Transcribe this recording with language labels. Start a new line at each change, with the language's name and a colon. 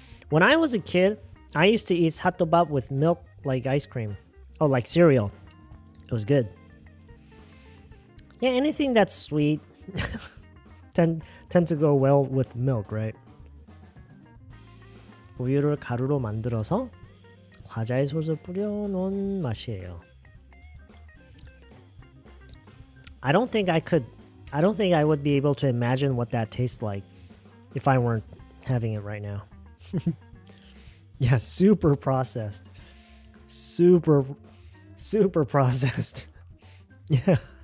English: When I was a kid, I used to eat 삿도밥 with milk like ice cream. Oh, like cereal. It was good. Yeah, anything that's sweet tend to go well with milk, right?
Korean: 우유를 가루로 만들어서 과자에 소스 뿌려 놓은 맛이에요.
English: I don't think I would be able to imagine what that tastes like if I weren't having it right now. Yeah, super processed. Super processed. Yeah.